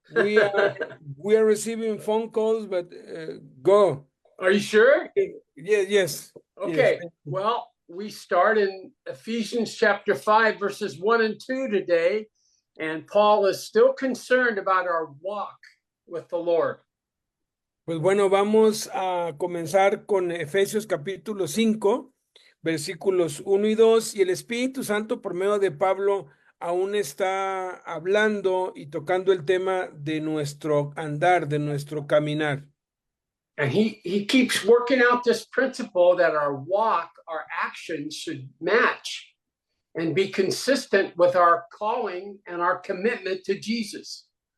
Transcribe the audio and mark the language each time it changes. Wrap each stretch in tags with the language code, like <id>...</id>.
<en>We are receiving phone calls, but go. Are you sure? Yes. Okay. Well, we start in Ephesians chapter 5, verses 1 and 2 today, and Paul is still concerned about our walk with the Lord.</en> <es>Pues bueno, vamos a comenzar con Efesios capítulo 5, versículos 1 y 2, y el Espíritu Santo por medio de Pablo aún está hablando y tocando el tema de nuestro andar, de nuestro caminar.</es> <en>And he keeps working out this principle that our walk, our actions should match and be consistent with our calling and our commitment to Jesus.</en>